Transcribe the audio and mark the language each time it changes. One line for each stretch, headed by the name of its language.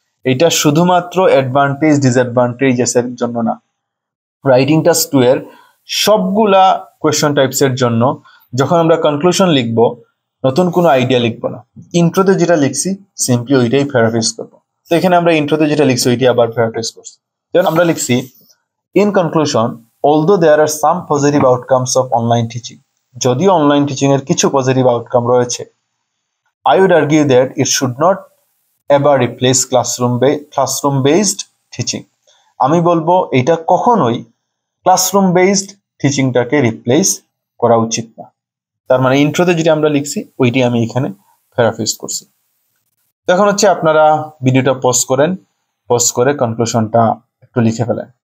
Bangla: এটা শুধুমাত্র advantage disadvantage এর জন্য না, রাইটিং টাস্ক 2 এর সবগুলা কোয়েশ্চন টাইপস এর জন্য যখন আমরা কনক্লুশন লিখবো, নতুন কোনো আইডিয়া লিখবো না। ইন্ট্রোতে যেটা লিখছি সিম্পলি ওইটাই প্যারাফ্রেজ করবো। তো এখানে আমরা ইন্ট্রোতে যেটা লিখছি ওইটাই আবার প্যারাফ্রেজ করছি। যেমন আমরা লিখছি,
English: in conclusion although there are some positive outcomes of online teaching,
Bangla: যদিও অনলাইন টিচিং এর কিছু পজিটিভ আউটকাম রয়েছে,
English: I would argue that it should not ever replace classroom based teaching।
Bangla: আমি বলবো এটা কখনোই ক্লাসরুম বেসড টিচিংটাকে রিপ্লেস করা উচিত না। তার মানে ইন্ট্রোতে যেটা আমরা লিখছি ওইটি আমি এখানে প্যারাফ্রেজ করছি। তো এখন হচ্ছে আপনারা ভিডিওটা পজ করেন, পজ করে কনক্লুশনটা একটু লিখে ফেলেন।